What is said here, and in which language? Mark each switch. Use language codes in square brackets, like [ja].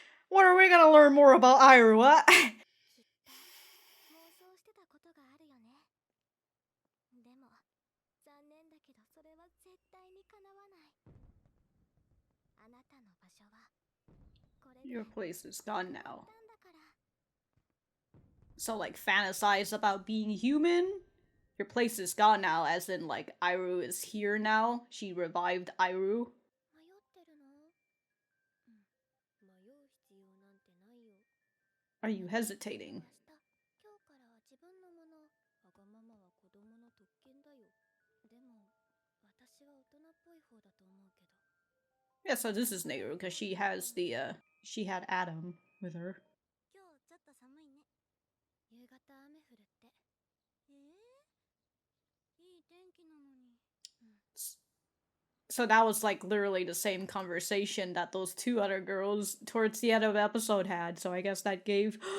[en] When are we gonna learn more about Airu, what? [ja] 妄想してたことがあるよね。でも残念だけどそれは絶対に叶わない。あなたの場所はこれで [en] Your place is gone [ja] 終わ [en] now. [ja] ったんだから。 [en] So, like, fantasize about being human? Your place is gone now, as in, like, Airu is here now? She revived Airu? [ja] 迷ってるの？うん。迷う必要なんてないよ。 [en] Are you hesitating? [ja] 今日から自分のもの。わがままは子供の特権だよ。でも私は大人っぽい方だと思うけど。 [en] Yeah, so this is Neiru, because she has the, she had Adam with her. [ja] 今日ちょっと寒いね。夕方雨降るって。いい天気なのに。 [en] So that was, like, literally the same conversation that those two other girls towards the end of the episode had, so I guess that gave...